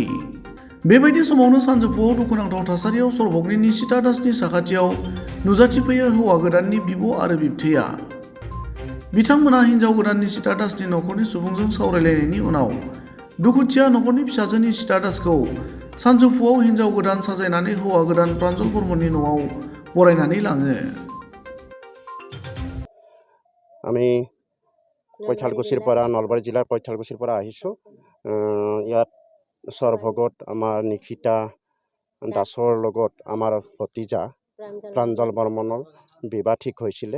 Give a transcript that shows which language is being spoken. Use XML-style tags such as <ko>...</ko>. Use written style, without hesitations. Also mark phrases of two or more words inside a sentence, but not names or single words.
<brx>बेबायदि समावनो सानजौफुआव दुखुनांथाव थासारियाव सरभगनि निशिता दासनि साखाथियाव नुजाथिफैयो हौवा गोदाननि बिब' आरो बिबथैया। बिथांमोना हिन्जाव गोदान निशिता दासनि नखरनि सुबुंजों सावरायलायनायनि उनाव दुखुथिया नखरनि फिसाजो निशिता दासखौ सानजौफुआव हिन्जाव गोदान साजायनानै हौवा गोदान प्रान्जल बर्मननि न'आव बरायनानै लाङो।</brx> <as>আমি কৈঠালকুছিৰ পৰা নলবাৰী জিলাৰ কৈঠালকুছিৰ পৰা আহিছোঁ। ইয়াত সৰভগত আমাৰ নিশিতা দাসৰ লগত আমাৰ ভতিজা প্ৰাঞ্জল বৰ্মনৰ বিবাহ ঠিক হৈছিলে।</as>